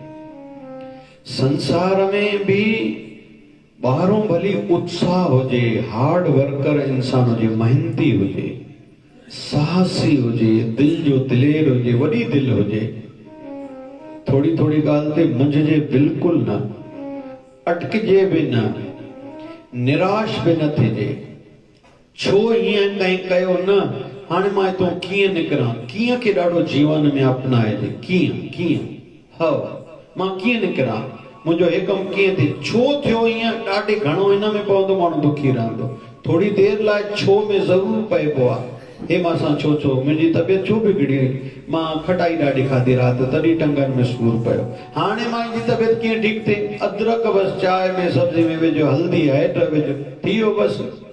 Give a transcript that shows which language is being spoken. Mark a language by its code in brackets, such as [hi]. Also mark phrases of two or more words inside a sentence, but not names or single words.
[sd] संसार में भी ॿाहिरों भली उत्साह हुजे, [en] hard worker [sd] इंसान हुजे, मेहनती हुजे, साहसी हुजे, दिल जो दिलेर हुजे, वॾी दिल हुजे, थोड़ी थोड़ी ॻाल्हि ते मुंझजे बिल्कुल न, अटकजे भी न, निराश भी न थिजे। छो हीअं कंहिं कयो न, हाणे मां हितां कीअं निकिरां, कीअं खे ॾाढो जीवन में अपनाइजे, कीअं कीअं हव मां कीअं निकिरां, मुंहिंजो हे कमु कीअं थिए, छो थियो ईअं, ॾाढे घणो हिन में पवंदो, माण्हू दुखी रहंदो। थोड़ी देरि लाइ छो में ज़रूर पइबो आहे, हे मां सां छो छो, मुंहिंजी तबियत छो बिगड़ी, मां खटाई ॾाढी खाधी राति, तॾहिं टंगनि में सूर पियो, हाणे मां जी तबियत कीअं ठीकु थिए, अदरक बसि चांहि में सब्जी में विझो, हल्दी हेठ विझो, थी वियो बसि।